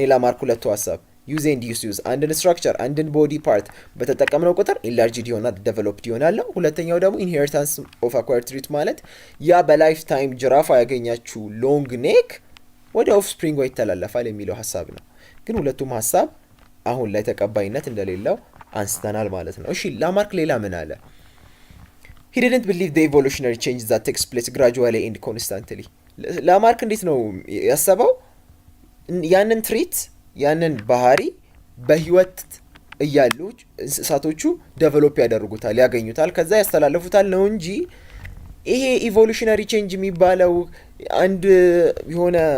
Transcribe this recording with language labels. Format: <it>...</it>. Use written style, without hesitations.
<am>የላማርክ ሁለቱ ሀሳብ ዩዝ ኤንድ ዩዝ አንድን ስትራክቸር አንድን ቦዲ ፓርት በተጠቀምነው ቁጥር ኢንላርጅድ ይሆናል፣ ዴቨሎፕድ ይሆናል። ሁለተኛው ደግሞ ኢንሄሪታንስ ኦፍ አኳየርድ ትሪት ማለት ያ በላይፍ ታይም ጅራፋ ያገኛችሁ ሎንግ ኔክ ወደ ኦፍስፕሪንጓ ይተላለፋል የሚለው ሀሳብ ነው። ግን ሁለቱም ሀሳብ አሁን ላይ ተቀባይነት እንደሌለው አንስተናል ማለት ነው። እሺ ላማርክ ሌላ ምን አለ?</am> <en>he didn't believe the evolutionary change that takes place gradually and constantly።</en> <am>ላማርክ እንዴት ነው ያሰበው? ያንን ትሪት ያንን ባህሪ በህይወት እያሉ እንስሳቶቹ ዴቨሎፕ ያደርጉታል፣ ያገኙታል፣ ከዛ ያስተላልፉታል ነው እንጂ ይሄ ኢቮሉሽነሪ ቼንጅ የሚባለው አንድ የሆነ</am>